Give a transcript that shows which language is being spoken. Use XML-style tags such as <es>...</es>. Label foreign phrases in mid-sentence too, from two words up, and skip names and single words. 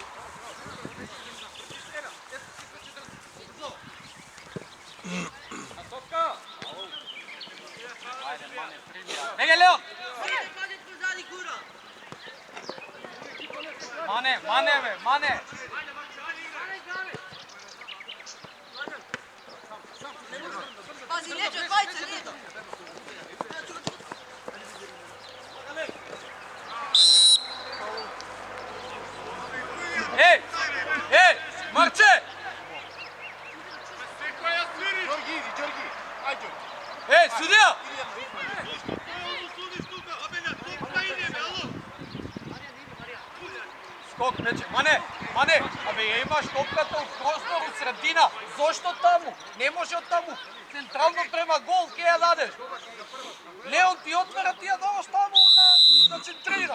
<mk>Неге, Леон! Мане, бе, мане!</mk> <sr>Pazi, leđe, dvajce, leđe. Ej! Ej! Marče!</sr> <mk>Ej, судија! Скок, мече, мане! Абе, ја имаш топката у простор, у средина. Зошто таму? Не може од таму. Централно према гол, ке ја дадеш. Леон ти отвора, ти ја даваш таму на центрира.</mk>